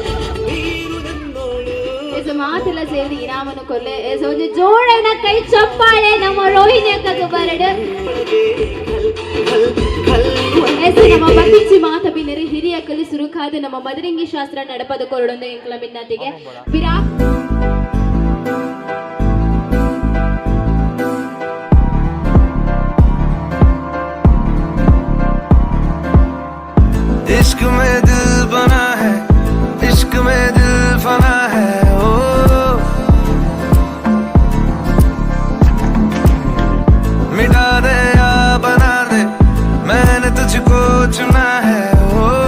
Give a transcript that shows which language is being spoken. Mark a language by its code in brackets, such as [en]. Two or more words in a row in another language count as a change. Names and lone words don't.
[tcy] ಎಸ್ ಮಾತೆಲ್ಲ ಸೇರಿದು ಇನಾಮನು ಕೊರ್ಲೆ ಎಸ್ ಒಂದು ಜೋಡೈನ ಕೈ ಚಪ್ಪಾಳೆ ನಮ್ಮ ರೋಹಿಣಿ ಅಕ್ಕಗೆ ಬರಡೆ ಎಸ್ ನಮ್ಮ ಬತ್ತಿಂಚಿ ಮಾತ ಬಿನ್ನರಿ ಹಿರಿಯ ಕಲಿ ಸುರುಕಾದ ನಮ್ಮ ಮದರಂಗಿ ಶಾಸ್ತ್ರ ನಡಪದ ಕೊರಡೊಂದು ಎಂಕ್ಲ ಮಿನ್ನತಿಗೆ ವಿರಾಟ್ [hi] इश्क में दिल बना है इश्क में दिल फना है ओ मिटा दे या बना दे मैंने तुझको चुना है ओ